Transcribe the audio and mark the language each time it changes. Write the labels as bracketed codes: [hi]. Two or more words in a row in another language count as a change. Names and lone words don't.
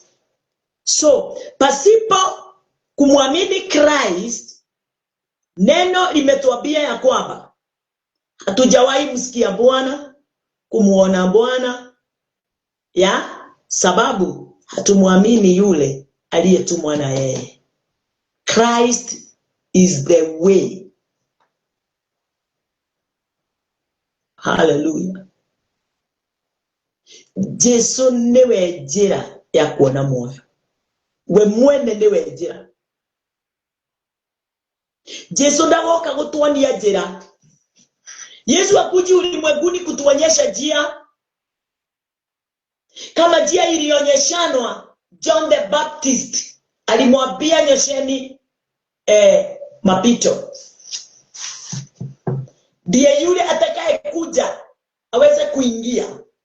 [sw] So pasipo kumwamini Christ, neno limetuambia ya kwamba hatujawahi msikia Bwana, kumuona Bwana, ya sababu hatumwamini yule aliyetumwa na yeye. [en] Christ is the way. Hallelujah. [mer] Jesu niwe njira ya kuona moyo. We mwene niwe njira. Jesu ndagoka gutuonia njira. [sw] Yesu akuji ulimwenguni kutuonyesha njia. Kama njia ilionyeshanwa [en] John the Baptist [sw] alimwambia nyosheni mapito. Ndiye yule atakaye kuja aweze kuingia.